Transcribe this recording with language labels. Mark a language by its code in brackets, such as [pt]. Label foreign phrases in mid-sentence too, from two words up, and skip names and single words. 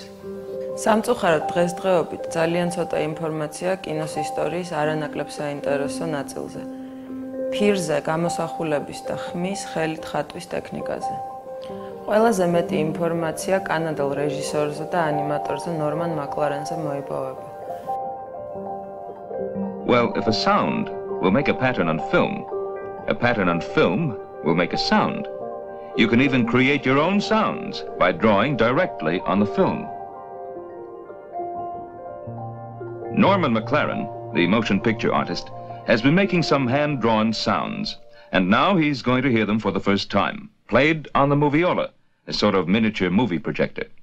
[ka] სამწუხაროდ დღესდღეობით ძალიან ცოტა ინფორმაცია კინოს ისტორიის არანაკლებ საინტერესო ნაწილზე. ფირზე გამოსახულების და ხმის ხელით ხატვის ტექნიკაზე. ყველაზე მეტი ინფორმაცია კანადელ რეჟისორზე და ანიმატორზე ნორმან მაკლარენზე მოიპოვება. [en] Well, if a sound will make a pattern on film will make a sound. You can even create your own sounds by drawing directly on the film. Norman McLaren, the motion picture artist, has been making some hand-drawn sounds, and now he's going to hear them for the first time, played on the Moviola, a sort of miniature movie projector.